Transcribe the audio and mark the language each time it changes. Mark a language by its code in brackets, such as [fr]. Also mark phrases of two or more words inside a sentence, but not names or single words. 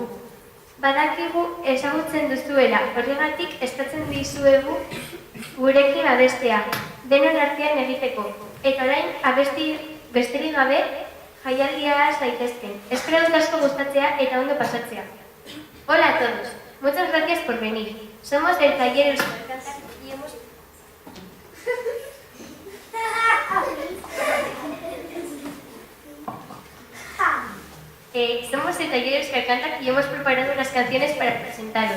[eu] Badakigu ezagutzen duzuela, horregatik eskatzen dizuegu gurekin abestea, denon artean egiteko. Eta orain abesti besterik gabe jaialdia has daitezken. Espero dut asko gustatzea eta ondo pasatzea. [es] Hola a todos, muchas gracias por venir. Somos del taller Euskal Kantak y hemos... Somos el taller Euskal Kantak y hemos preparado unas canciones para presentaros.